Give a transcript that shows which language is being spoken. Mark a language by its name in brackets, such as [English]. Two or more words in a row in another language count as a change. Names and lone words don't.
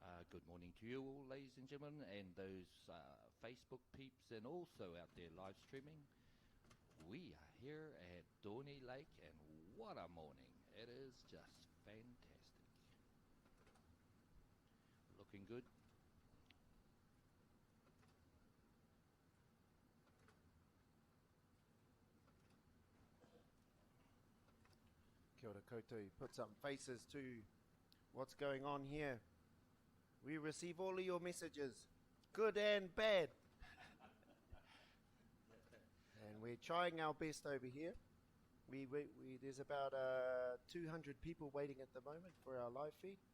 [English] Good morning to you all, ladies and gentlemen, and those Facebook peeps, and also out there live streaming. We are here at Dorney Lake, and what a morning! It is just fantastic. Looking good. [Māori] Kia ora koutou. [English] Put some faces to what's going on here. We receive all of your messages, good and bad. And we're trying our best over here. There's about 200 people waiting at the moment for our live feed.